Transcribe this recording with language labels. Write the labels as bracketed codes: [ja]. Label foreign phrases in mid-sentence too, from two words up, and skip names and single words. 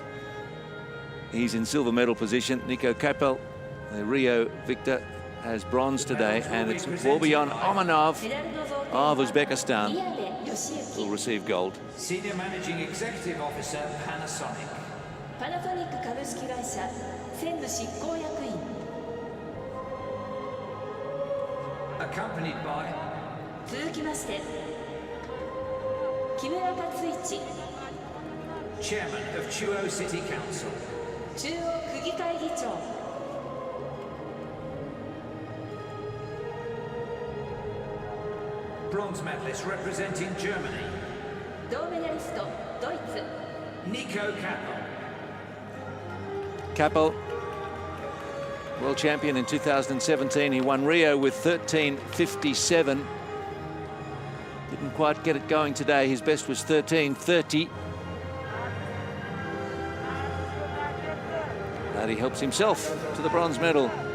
[en] He's in silver medal position. Nico Kapel, the Rio victor, has bronze today, and it's Vorbion Omanov of Uzbekistan will receive gold. Senior Managing Executive Officer, Panasonic. [ja] Paralympic Games 専務執行役員 [en] Accompanied by [ja] 続きまして木村達一 [en] Chairman of Chuo City Council. [ja] 中央区議会議長 [en] Bronze medalist representing Germany. [ja] 銅メダリストドイツ [en] Nico Kapel. Kapel, world champion in 2017. He won Rio with 13.57. Didn't quite get it going today. His best was 13.30. But he helps himself to the bronze medal.